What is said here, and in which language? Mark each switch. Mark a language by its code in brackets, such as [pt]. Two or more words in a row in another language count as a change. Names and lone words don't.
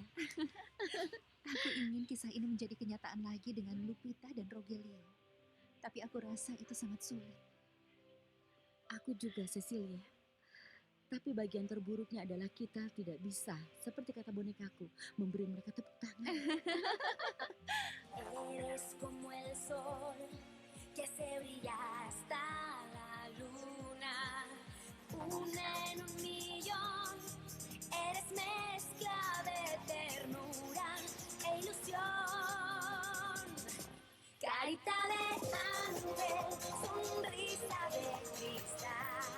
[id] Aku ingin kisah ini menjadi kenyataan lagi dengan Lupita dan Rogelio. Tapi aku rasa itu sangat sulit. Aku juga, Cecilia. Tapi bagian terburuknya adalah kita tidak bisa, seperti kata bonekaku, memberi mereka tepuk tangan. [es] Eres como el sol que se brilla hasta la luna, una en un millón. Eres mezcla de ternura e ilusión, carita de ángel, sonrisa de cristal.